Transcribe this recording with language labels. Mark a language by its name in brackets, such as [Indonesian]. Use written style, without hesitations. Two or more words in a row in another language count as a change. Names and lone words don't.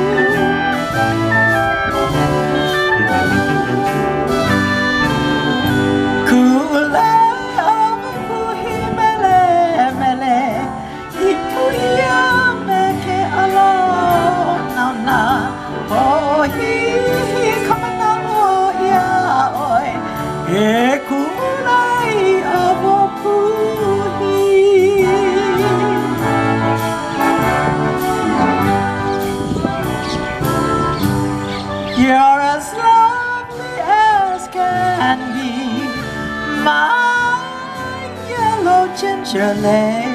[Hawaiian] Ku'ulei awapuhi mele mele, ipuia me ke alo na pohi Kamaʻāina E ku'ulei awapuhi. [English] You're as lovely as can be, my yellow ginger lei.